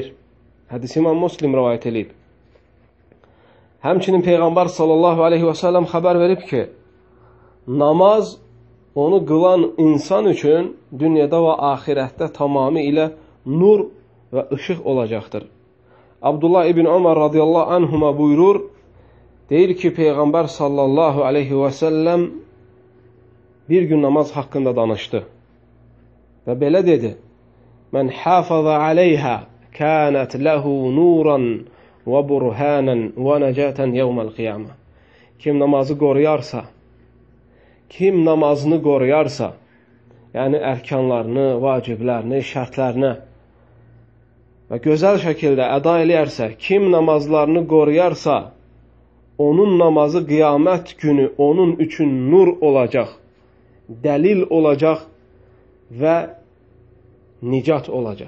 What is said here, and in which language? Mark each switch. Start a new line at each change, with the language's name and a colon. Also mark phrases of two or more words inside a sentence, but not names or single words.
Azerbaijani: Hədis İmam Müslim rivayət edib. Həmçinin Peyğəmbər
Arabic: صلى الله عليه وسلم
Azerbaijani: xəbər verib ki, namaz onu qılan insan üçün dünyada və axirətdə tamamilə nur və ışıq olacaqdır. Abdullah ibn Ömər
Arabic: رضي الله عنهما
Azerbaijani: buyurur, deyir ki, Peyğəmbər
Arabic: صلى الله عليه وسلم
Azerbaijani: bir gün namaz haqqında danışdı və belə dedi:
Arabic: "من حافظ عليها كانت له نورا وبرهانا ونجاة يوم القيامة."
Azerbaijani: Kim namazı qoruyarsa, kim namazını qoruyarsa, yəni ərkanlarını, vaciblərini, şərtlərini və gözəl şəkildə əda eləyərsə, kim namazlarını qoruyarsa, onun namazı qiyamət günü onun üçün nur olacaq, dəlil olacaq və nicat olacaq.